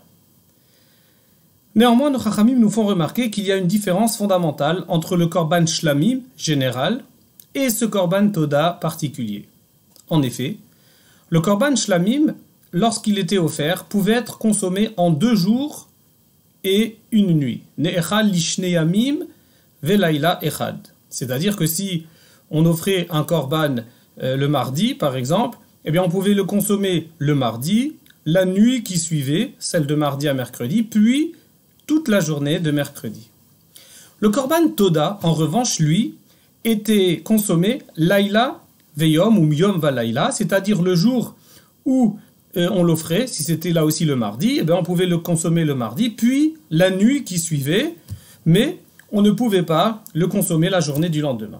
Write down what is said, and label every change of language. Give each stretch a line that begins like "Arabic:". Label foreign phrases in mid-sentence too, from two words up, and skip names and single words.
French: Néanmoins, nos chachamim nous font remarquer qu'il y a une différence fondamentale entre le
Hebrew: קרבן שלמים
French: général et ce
Hebrew: קרבן תודה
French: particulier. En effet, le
Hebrew: קרבן שלמים,
French: lorsqu'il était offert, pouvait être consommé en 2 jours et une nuit.
Hebrew: נאכל לשני ימים ולילה אחד.
French: C'est-à-dire que si on offrait un korban le mardi, par exemple, eh bien on pouvait le consommer le mardi, la nuit qui suivait, celle de mardi à mercredi, puis toute la journée de mercredi. Le
Hebrew: קרבן תודה,
French: en revanche, lui, était consommé
Hebrew: לילה ויום
French: ou
Hebrew: יום ולילה,
French: c'est-à-dire le jour où on l'offrait, si c'était là aussi le mardi, on pouvait le consommer le mardi, puis la nuit qui suivait, mais on ne pouvait pas le consommer la journée du lendemain.